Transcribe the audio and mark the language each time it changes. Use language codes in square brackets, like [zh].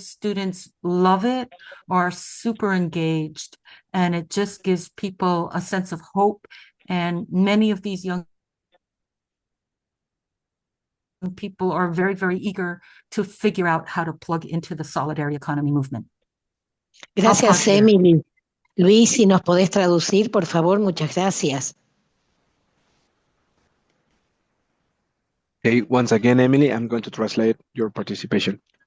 [en] Students love it, are super engaged, and it just gives people a sense of hope. And many of these young people are very, very eager to figure out how to plug into the solidarity economy movement. I'll [es] Gracias, [en] pause there. [es] Emily. Luis, si nos podés traducir, por favor, muchas gracias. [en] Okay, once again, Emily, I'm going to translate your participation.